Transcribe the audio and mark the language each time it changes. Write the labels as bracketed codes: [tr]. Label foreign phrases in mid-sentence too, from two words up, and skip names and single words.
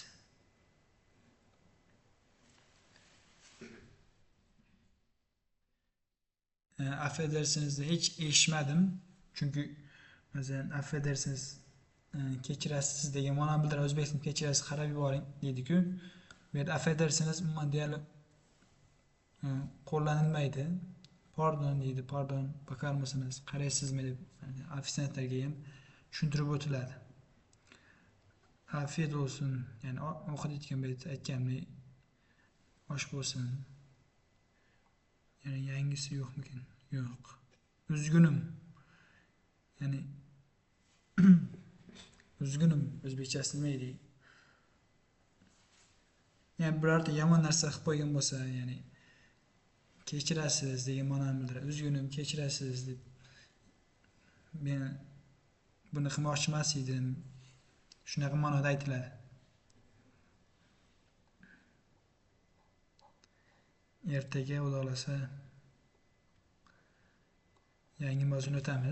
[tr] Affedersiniz'de hiç [uz] eshitmadim. Chunki masalan affedersiniz, kechirasiz degan ma'no bildiradi. O'zbek tilida kechirasiz qarab yuboring deydi-ku. Bu yerda affedersiniz umuman deyarli qo'llanilmaydi. Pardon deydi, [tr] pardon bakar mısınız, [uz] qaraysizmi deb ofisiantlarga ham tushuntirib o'tiladi. [tr] Afiyet olsun, [uz] ya'ni ovqat paytda aytganimdek osh bo'lsin. Yani yangisi yo'qmikin? Yo'q. Üzgünüm. Yani üzgünüm o'zbekchasi nima deydi? Yani birorta yomon narsa qilib qo'ygan bo'lsa, ya'ni kechirasiz degan ma'noni bildiradi. Üzgünüm, kechirasiz deb. Men buni qilmoqchi emas edim. Shunaqa ma'noda aytiladi. Ertaga Xudo xolasa yangi mavzuni o'tamiz.